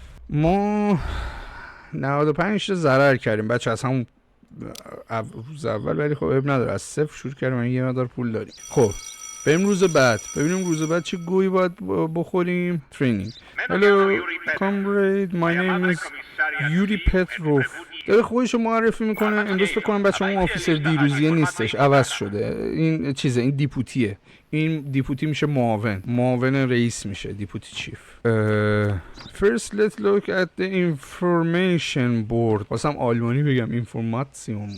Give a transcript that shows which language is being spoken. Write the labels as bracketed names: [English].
[Persian] ما 95 تا ضرر کردیم بچه از همون روز اول، ولی خب اب نداره، از صفر شروع کردیم. من یه مقدار پول داریم. خب بریم روز بعد ببینیم روز بعد چه گویی باید بخوریم. ترینینگ. [English] Hello comrade my name is Yuri Petrov. [Persian] داره خودشو معرفی میکنه. امروز فکر کنم بچه اون آفیسر دیروزیه نیستش، عوض شده. این چیزه، این دیپوتیه. این دیپوتی میشه معاون رئیس میشه. دیپوتی چیف. [English] First let's look at the information board. [Persian] واسم آلمانی بگم اینفورماسیون.